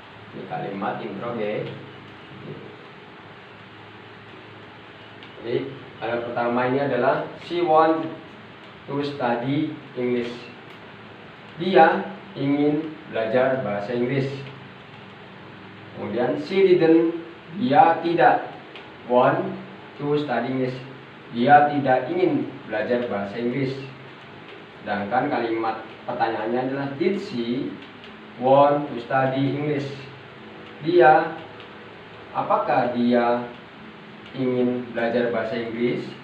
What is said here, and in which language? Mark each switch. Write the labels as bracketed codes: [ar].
[id] Ini kalimat interrogatif. Jadi kalimat pertama ini adalah [en] she want to study English. [id] Dia ingin belajar bahasa Inggris. Kemudian [en] she didn't, [id] dia tidak [en] want to study English. [id] Dia tidak ingin belajar bahasa Inggris. Sedangkan kalimat pertanyaannya adalah [en] did she want to study English? [id] Dia, apakah dia ingin belajar bahasa Inggris?